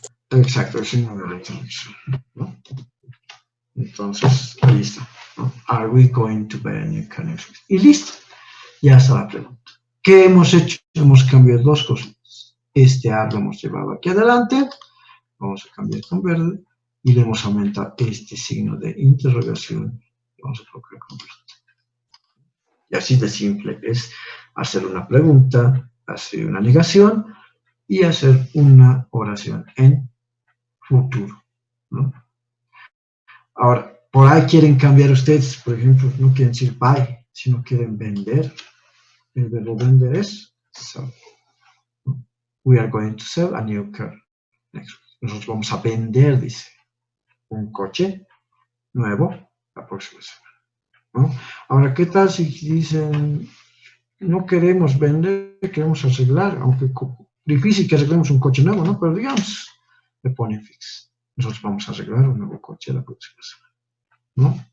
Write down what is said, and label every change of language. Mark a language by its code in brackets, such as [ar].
[es] Exacto, el signo de la interrogación, ¿no? Entonces, ahí está, ¿no? [en] Are we going to buy a new car next week? [es] Y listo, ya está la pregunta. ¿Qué hemos hecho? Hemos cambiado dos cosas. Este are lo hemos llevado aquí adelante, vamos a cambiar con verde, y le hemos aumentado este signo de interrogación, vamos a colocar con verde. Y así de simple es hacer una pregunta, hacer una negación y hacer una oración en futuro, ¿no? Ahora, por ahí quieren cambiar ustedes, por ejemplo, no quieren decir buy, sino quieren vender. El verbo vender es sell. [en] We are going to sell a new car next week. [es] Nosotros vamos a vender, dice, un coche nuevo la próxima semana, ¿no? Ahora, ¿qué tal si dicen no queremos vender, queremos arreglar, aunque difícil que arreglemos un coche nuevo, ¿no? Pero digamos, le ponen fix. Nosotros vamos a arreglar un nuevo coche la próxima semana, ¿no?